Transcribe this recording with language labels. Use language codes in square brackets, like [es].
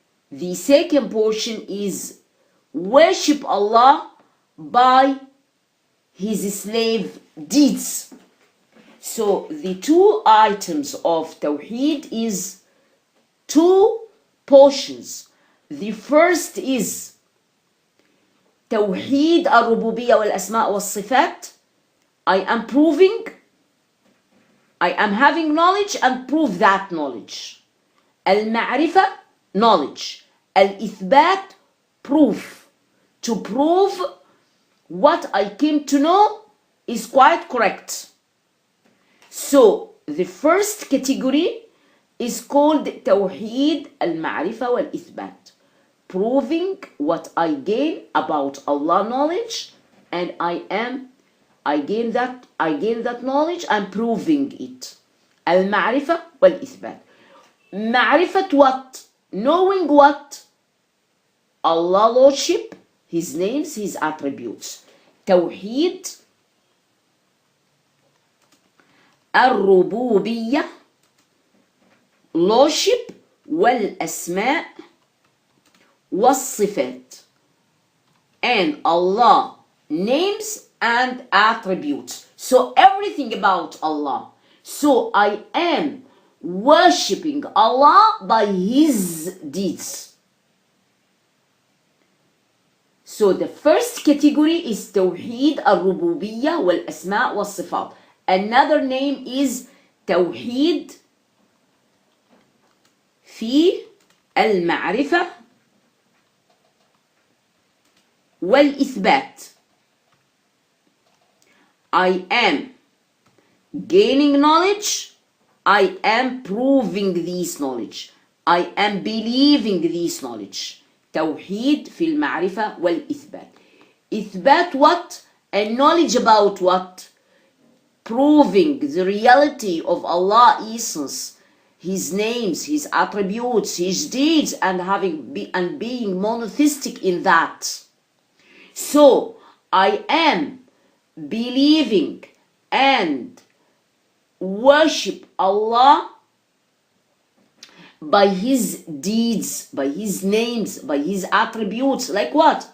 [en] The second portion is worship Allah by His slave deeds. So the two items of Tawheed is two portions. The first is توحيد الربوبية والأسماء والصفات. I am proving, I am having knowledge and prove that knowledge. المعرفة, knowledge. الإثبات, proof. To prove what I came to know is quite correct. So the first category is called توحيد المعرفة والإثبات. Proving what I gain about Allah knowledge, and I am I gain that knowledge and proving it. [ar] المعرفة والإثبات. معرفة what? [en] Knowing what? Allah Lordship, His names, His attributes. [ar] توحيد الربوبية, Lordship, والأسماء والصفات. [en] And Allah names and attributes. So everything about Allah. So I am worshipping Allah by His deeds. So the first category is Tawhid al-Rububiyyah wal-Asma' wal-Sifat. Another name is Tawhid في المعرفة والإثبات. I am gaining knowledge, I am proving this knowledge, I am believing this knowledge. [ar] توحيد في المعرفة والإثبات. [en] إثبات what? A knowledge about what? Proving the reality of Allah's essence, His names, His attributes, His deeds, and being monotheistic in that. So I am believing and worship Allah by His deeds, by His names, by His attributes. Like what?